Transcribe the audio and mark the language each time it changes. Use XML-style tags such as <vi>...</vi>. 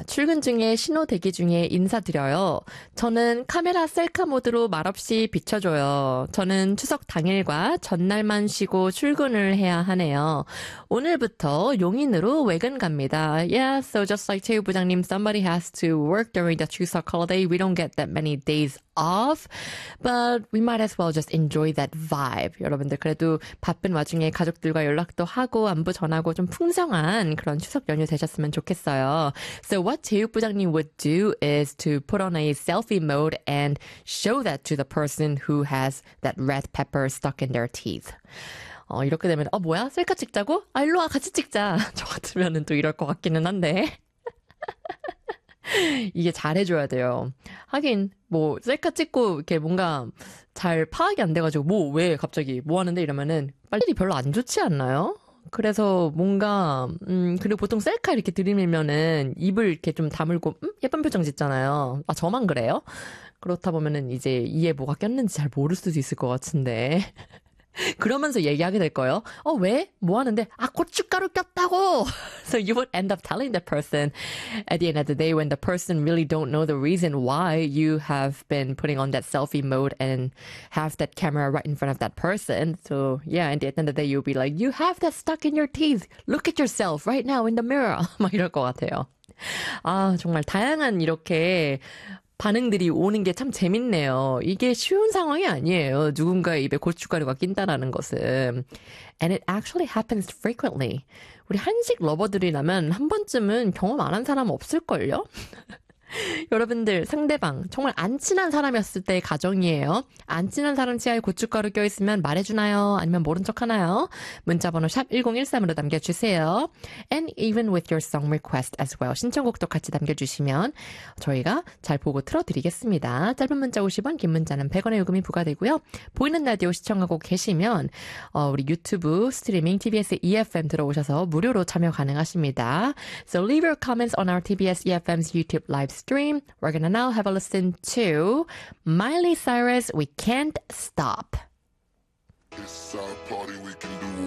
<ko>출근 중에 신호 대기 중에 인사드려요. 저는 카메라 셀카 모드로 말없이 비춰줘요. 저는 추석 당일과 전날만 쉬고 출근을 해야 하네요. 오늘부터 용인으로 외근 갑니다.</ko> <en>Yeah, so just like 최우 부장님, somebody has to work during the Chuseok holiday. We don't get that many days off, but we might as well just enjoy that vibe.</en> <ko>여러분들 그래도 바쁜 와중에 가족들과 연락도 하고 안부 전하고 좀 풍성한 그런 추석 연휴 되셨으면 좋겠어요.</ko> <en>So what 체육 부장님 would do is to put on a selfie mode and show that to the person who has that red pepper stuck in their teeth.</en> <ko>이렇게 되면 뭐야? 셀카 찍자고? 아, 일로 와 같이 찍자. 저 같으면은 또 이럴 것 같기는 한데. 이게 잘해줘야 돼요. 하긴 뭐 셀카 찍고 이렇게 뭔가 잘 파악이 안 돼가지고 뭐왜 갑자기 뭐 하는데 이러면은 빨리 별로 안 좋지 않나요? 그래서 뭔가 그리고 보통 셀카 이렇게 들이밀면은 입을 이렇게 좀 다물고 예쁜 표정 짓잖아요. 아, 저만 그래요? 그렇다 보면은 이제 이에 뭐가 꼈는지 잘 모를 수도 있을 것 같은데. 그러면서 얘기하게 될 거예요. 왜? 뭐 하는데? 아, 고춧가루 꼈다고.</ko> <en>So you would end up telling the person at the end of the day when the person really don't know the reason why you have been putting on that selfie mode and have that camera right in front of that person. So yeah, at the end of the day you'll be like, you have that stuck in your teeth. Look at yourself right now in the mirror.</en> <ko>막 이럴 것 같아요. 아, 정말 다양한 이렇게 반응들이 오는 게참 재밌네요. 이게 쉬운 상황이 아니에요. 누군가의 입에 고춧가루가 낀다라는 것은.</ko> <en>And it actually happens frequently.</en> <ko>우리 한식 러버들이라면 한 번쯤은 경험 안한 사람 없을걸요? 여러분들, 상대방, 정말 안 친한 사람이었을 때의 가정이에요. 안 친한 사람 치아에 고춧가루 껴있으면 말해주나요? 아니면 모른 척 하나요? 문자번호 샵 1013으로 남겨주세요.</ko> <en>And even with your song request as well.</en> <ko>신청곡도 같이 남겨주시면 저희가 잘 보고 틀어드리겠습니다. 짧은 문자 50원, 긴 문자는 100원의 요금이 부과되고요. 보이는 라디오 시청하고 계시면, 우리 유튜브, 스트리밍, TBS EFM 들어오셔서 무료로 참여 가능하십니다.</ko> <en>So leave your comments on our TBS EFM's YouTube live stream. We're gonna now have a listen to Miley Cyrus, We Can't Stop. It's our party, we can do.</en>